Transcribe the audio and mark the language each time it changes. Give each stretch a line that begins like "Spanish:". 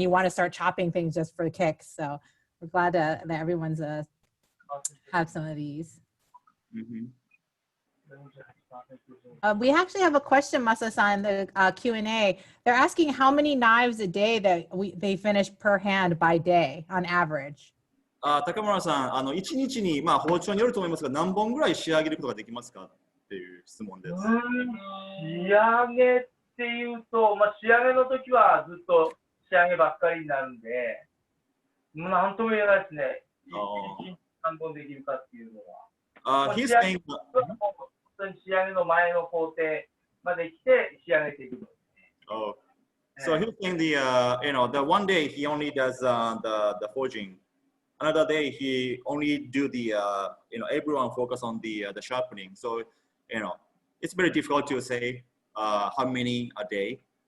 English: You want to start chopping things just for kicks. So we're glad that everyone's have some of these. We actually have a question, Masa-san, in the Q&A. They're asking how many knives a day that they finish per hand by day on average.
Japanese: 高村さん、1日に包丁によると思いますが、何本ぐらい仕上げることができますかっていう質問です。仕上げっていうと、仕上げの時はずっと仕上げばっかりになるんで、なんとも言えないですね。 1日何本できるかっていうのは。
English: He's saying
Japanese: 仕上げの前の工程まで来て仕上げていくのですね。
English: Oh, so he's saying the one day he only does the forging, another day he only do the everyone focus on the sharpening. So it's very difficult to say how many a day.